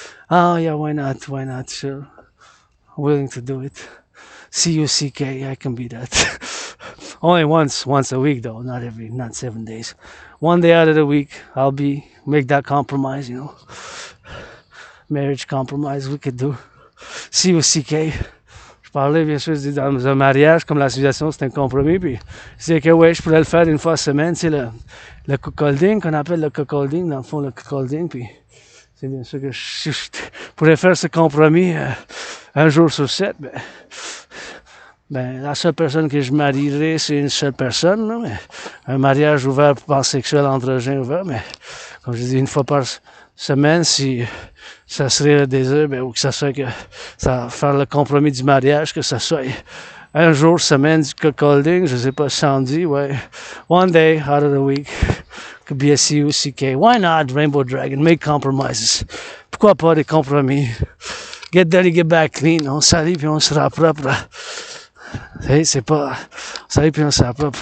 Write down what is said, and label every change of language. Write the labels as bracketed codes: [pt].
[en] Oh yeah, why not? Why not? Sure. Willing to do it. CUCK, I can be that. Only once a week though, not 7 days. One day out of the week, I'll make that compromise, marriage compromise we could do. CUCK. [fr] Je parlais, bien sûr, dans un mariage, comme la civilisation, c'est un compromis. Puis, c'est que, ouais, je pourrais le faire une fois semaine. C'est le cuckolding, qu'on appelle le cuckolding, dans le fond, le cuckolding. Puis, c'est bien sûr que je pourrais faire ce compromis un jour sur 7. Ben, la seule personne que je marierais, c'est une seule personne. Là, mais un mariage ouvert, pansexuel, androgène ouvert. Mais, comme je dis, une fois par semaine, si ça serait le désir, ben, ou que ça soit que ça faire le compromis du mariage, que ça soit un jour, semaine du cuckolding, je sais pas si ça en dit, ouais. [en] One day out of the week could be a CUCK. Why not Rainbow Dragon? Make compromises. [fr] Pourquoi pas des compromis? [en] Get dirty, get back clean. [fr] On salit puis on sera propre. Hey, c'est pas. On salit puis on sera propre.